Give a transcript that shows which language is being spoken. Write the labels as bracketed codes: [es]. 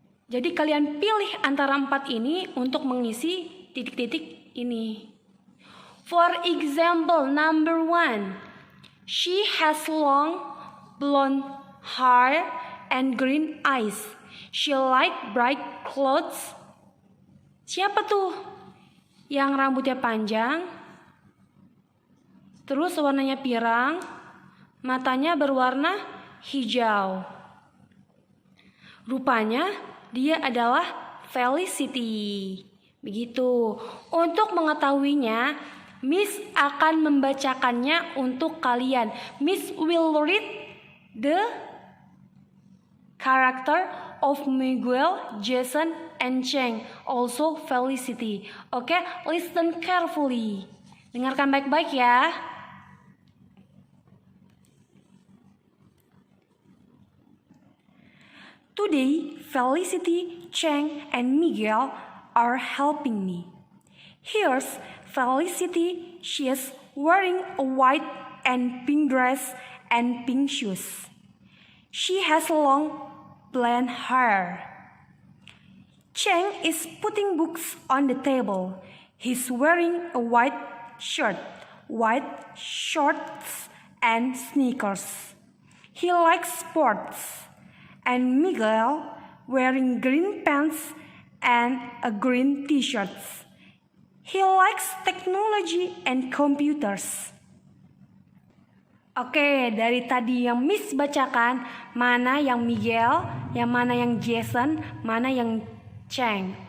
[id] Jadi kalian pilih antara 4 ini untuk mengisi titik-titik ini. [en] For example, number 1, she has long blonde hair and green eyes. She like bright clothes. [id] Siapa tuh yang rambutnya panjang, terus warnanya pirang, matanya berwarna hijau? Rupanya dia adalah Felicity. Begitu. Untuk mengetahuinya, Miss akan membacakannya untuk kalian. [en] Miss will read the character of Miguel, Jason, and Cheng, also Felicity. [id] Oke, [en] listen carefully. [id] Dengarkan baik-baik ya. [en] Today, Felicity, Cheng, and Miguel are helping me. Here's Felicity. She is wearing a white and pink dress and pink shoes. She has long blonde hair. Cheng is putting books on the table. He's wearing a white shirt, white shorts, and sneakers. He likes sports. And Miguel wearing green pants and a green t-shirt. He likes technology and computers. [id] Oke, dari tadi yang Miss bacakan, mana yang Miguel, yang mana yang Jason, mana yang Cheng.